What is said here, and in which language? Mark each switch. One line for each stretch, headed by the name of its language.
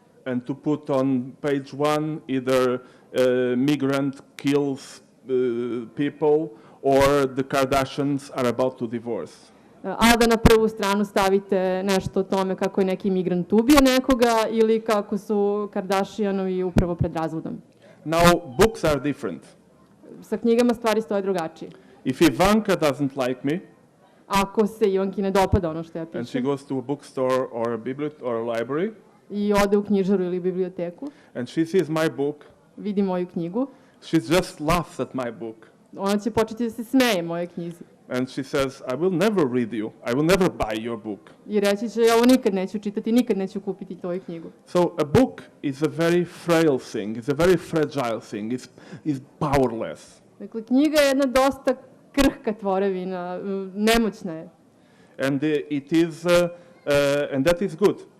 English: And to put on page 1 either migrant kills people or the Kardashians are about to divorce.
Serbian: A da na prvu stranu stavite nešto o tome kako je neki migrant ubio nekoga ili kako su Kardashianovi upravo pred razvodom.
English: Now, books are different.
Serbian: Sa knjigama stvari stoje drugačije.
English: If Ivanka doesn't like me,
Serbian: Ako se Ivanki ne dopada ono što ja
English: and she
Serbian: pišem
English: goes to a bookstore or a library,
Serbian: i ode u knjižaru ili biblioteku,
English: and she sees my book,
Serbian: vidi moju knjigu,
English: she just laughs at my book.
Serbian: ona će početi da se smeje mojoj knjizi.
English: And she says, I will never read you. I will never buy your book.
Serbian: I reći će, ja ovo nikad neću čitati, nikad neću kupiti tvoju knjigu.
English: So a book is a very frail thing. It's a very fragile thing. It's powerless.
Serbian: Dakle, knjiga je jedna dosta krhka tvorevina, nemoćna je.
English: And it is, and that is good.